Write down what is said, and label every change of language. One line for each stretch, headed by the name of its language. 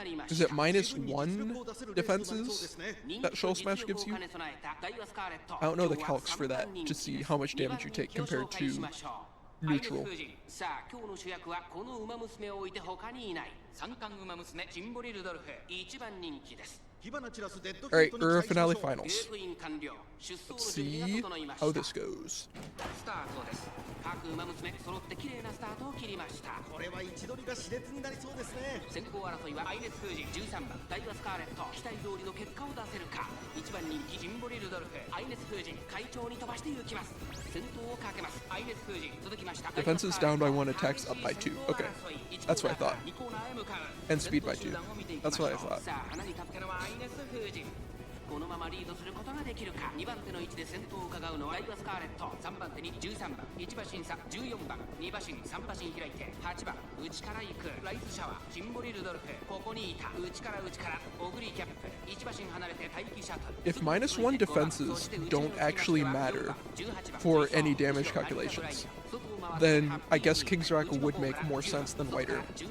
English: Is it -1 defenses that Shell Smash gives you? I don't know the calcs for that to see how much damage you take compared to neutral.
Japanese: さあ今日の主役はこの馬娘を置いて他にいない三冠馬娘シンボリ・ルドルフ1番人気です
English: Alright, Ura Finale Finals.
Japanese: ゲートイン完了。出走
English: Let's
Japanese: の準備が整いまし
English: how
Japanese: た。
English: this goes.
Japanese: スタートです。各馬娘揃って綺麗なスタートを切りました。これは位置取りが熾烈になりそうですね。先行争いはアイネス・フージ13番ダイワスカーレット、期待通りの結果を出せるか。 1番人気ジンボリルドルフ、アイネス・フージ快調に飛ばして行きます。先頭をかけます。アイネス・フージ続きました。
English: Defense is down by 1, attacks up by 2. Okay. That's what I thought. And speed by 2. That's what I thought.
Japanese: さあ花に勝ったのはアイネス・フージ。このままリードすることができるか。 2番手の位置で先頭を伺うのはダイワスカーレット、3番手に13番1馬身差、14番2馬身3馬身開いて8番内から行くライズシャワー、シンボリルドルフ、ここにいた内からオグリキャップ、1馬身離れて待機シャトル。
English: If -1 defenses don't actually matter for any damage calculations, then I guess King's Rock would make more sense than Whiter.